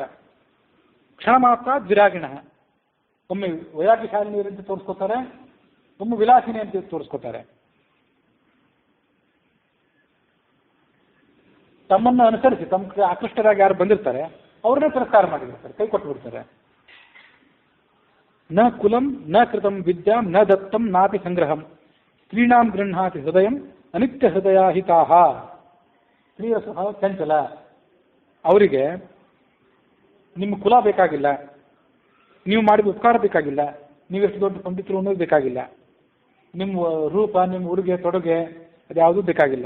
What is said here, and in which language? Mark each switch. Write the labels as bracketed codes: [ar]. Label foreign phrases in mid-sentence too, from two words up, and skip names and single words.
[kn] ಕ್ಷಣ ಮಾತ್ರ ದ್ವಿರಾಗಿಣ, ಒಮ್ಮೆ ವೈರಾಗ್ಯಶಾಲಿನಿಯರಂತೆ ತೋರಿಸ್ಕೋತಾರೆ, ಒಮ್ಮೆ ವಿಲಾಸಿನಿ ಅಂತ ತೋರಿಸ್ಕೋತಾರೆ. ತಮ್ಮನ್ನು ಅನುಸರಿಸಿ ತಮ್ಮ ಆಕೃಷ್ಟರಾಗಿ ಯಾರು ಬಂದಿರ್ತಾರೆ ಅವ್ರನ್ನೇ ತಿರಸ್ಕಾರ ಮಾಡಿಬಿಡ್ತಾರೆ, ಕೈ ಕೊಟ್ಟು ಬಿಡ್ತಾರೆ. [sa] ನ ಕುಲಂ ನ ಕೃತಂ ವಿದ್ಯಾಂ ನ ದತ್ತಂ ನಾಪಿ ಸಂಗ್ರಹಂ ಸ್ತ್ರೀಣಾಂ ಗೃಹಾತಿ ಹೃದಯಂ ಅನಿತ್ಯ ಹೃದಯಾಹಿತಾಹ. [kn] ಸ್ತ್ರೀಯ ಸ್ವಭಾವ ಚಂಚಲ. ಅವರಿಗೆ ನಿಮ್ಮ ಕುಲ ಬೇಕಾಗಿಲ್ಲ, ನೀವು ಮಾಡಿದ ಉಪಕಾರ ಬೇಕಾಗಿಲ್ಲ, ನೀವೆಷ್ಟು ದೊಡ್ಡ ಪಂಡಿತರು ಅನ್ನೋದು ಬೇಕಾಗಿಲ್ಲ, ನಿಮ್ಮ ರೂಪ, ನಿಮ್ಮ ಉಡುಗೆ ತೊಡುಗೆ ಅದ್ಯಾವುದೂ ಬೇಕಾಗಿಲ್ಲ.